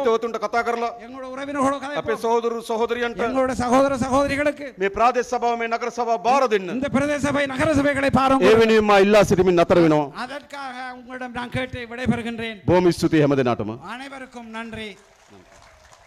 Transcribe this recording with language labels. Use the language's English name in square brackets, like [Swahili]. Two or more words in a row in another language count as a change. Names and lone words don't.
[Sinhala] හිතවතුන්ට කතා කරලා [Tamil] எங்களோட உறவினர்களோட [Sinhala] අපේ [Tamil] கதைப்போம். [Sinhala] සහෝදරු සහෝදරියන්ට [Tamil] எங்களோட சகோதர சகோதரிகளுக்கு [Sinhala] මේ ප්‍රාදේශ සභාව මේ නගර සභාව බාර දෙන්න. [Tamil] இந்த பிரதேச சபை நகர சபைகளை பாருங்க. [Sinhala] ඒ වෙනුවෙන් මා ඉල්ලා සිටමින් නතර වෙනවා. [Tamil] அதற்காக உங்களிடம் நான் கேட்டு விடைபெறுகின்றேன். [Sinhala] බොහොම ස්තුතියි හැම දෙනාටම. [Tamil] அனைவருக்கும் நன்றி.